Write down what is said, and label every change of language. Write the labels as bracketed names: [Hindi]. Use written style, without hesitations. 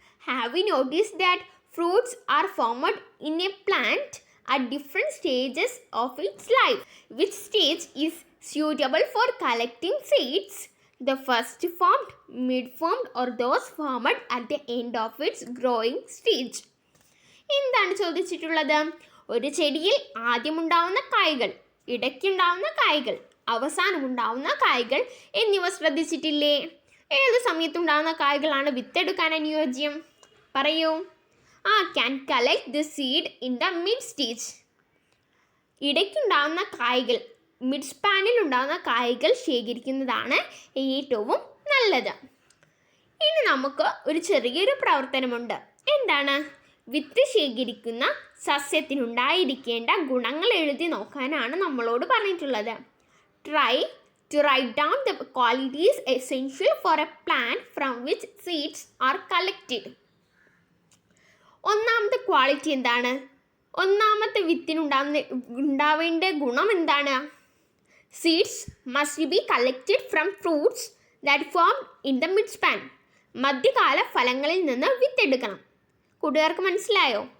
[English] Have you noticed that fruits are formed in a plant at different stages of its life? Which stage is suitable for collecting seeds? The first formed, mid-formed, or those formed at the end of its growing stage? [Malayalam] എന്താണ് ചോദിച്ചിട്ടുള്ളത്? ഒരു ചെടിയിൽ ആദ്യമുണ്ടാവുന്ന കായ്കൾ, ഇടയ്ക്കുണ്ടാവുന്ന കായ്കൾ, അവസാനമുണ്ടാവുന്ന കായ്കൾ എന്നിവ ശ്രദ്ധിച്ചിട്ടില്ലേ? ഏത് സമയത്തുണ്ടാകുന്ന കായ്കളാണ് വിത്തെടുക്കാൻ അനുയോജ്യം? പറയൂ. [English] Can collect the seed in the mid stage. [Malayalam] ഇടയ്ക്കുണ്ടാകുന്ന കായ്കൾ, മിഡ് സ്പാനിൽ ഉണ്ടാകുന്ന കായ്കൾ ശേഖരിക്കുന്നതാണ് ഏറ്റവും നല്ലത്. ഇനി നമുക്ക് ഒരു ചെറിയൊരു പ്രവർത്തനമുണ്ട്. എന്താണ്? വിത്ത് ശേഖരിക്കുന്ന സസ്യത്തിനുണ്ടായിരിക്കേണ്ട ഗുണങ്ങൾ എഴുതി നോക്കാനാണ് നമ്മളോട് പറഞ്ഞിട്ടുള്ളത്. [English] Try to write down the qualities essential for a plant from which seeds are collected. [Malayalam] ഒന്നാമത്തെ ക്വാളിറ്റി എന്താണ്? ഒന്നാമത്തെ വിത്തിനുണ്ടാവേണ്ട ഗുണം എന്താണ്? [English] Seeds must be collected from fruits that form in the mid span. [Malayalam] മധ്യകാല ഫലങ്ങളിൽ നിന്ന് വിത്തെടുക്കണം. കൂട്ടുകാർക്ക് മനസ്സിലായോ?